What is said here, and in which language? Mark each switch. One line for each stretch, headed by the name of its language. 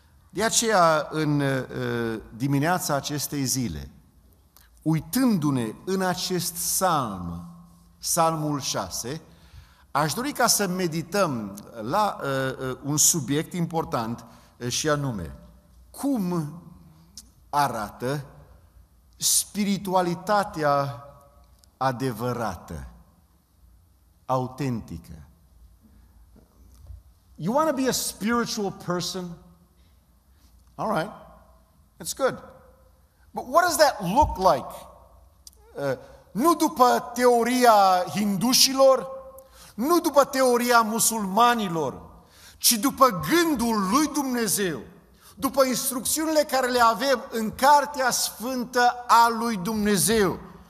Romanian: De aceea, în dimineața acestei zile, uitându-ne în acest psalm, psalmul 6, aș dori ca să medităm la un subiect important și anume, cum arată spiritualitatea adevărată, autentică.
English: You want to be a spiritual person? All right, it's good. But what does that look like?
Romanian: Nu după teoria hindușilor, nu după teoria musulmanilor, ci după gândul lui Dumnezeu, după instrucțiunile care le avem în Cartea Sfântă a lui Dumnezeu.